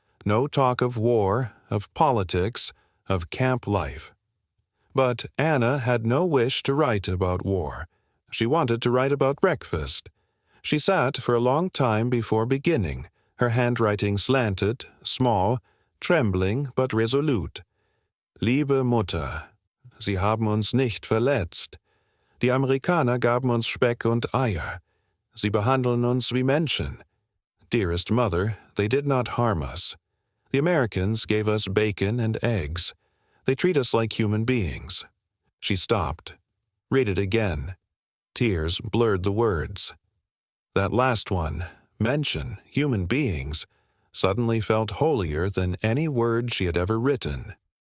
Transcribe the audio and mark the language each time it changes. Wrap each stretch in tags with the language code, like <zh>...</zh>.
<en>No talk of war, of politics, of camp life. But Anna had no wish to write about war. She wanted to write about breakfast. She sat for a long time before beginning, her handwriting slanted, small, trembling but resolute.</en> <de>Liebe Mutter, Sie haben uns nicht verletzt. Die Amerikaner gaben uns Speck und Eier. Sie behandeln uns wie Menschen.</de> <en>Dearest Mother, they did not harm us. The Americans gave us bacon and eggs. They treat us like human beings. She stopped. Read it again. Tears blurred the words. That last one, mention, human beings, suddenly felt holier than any word she had ever written.</en>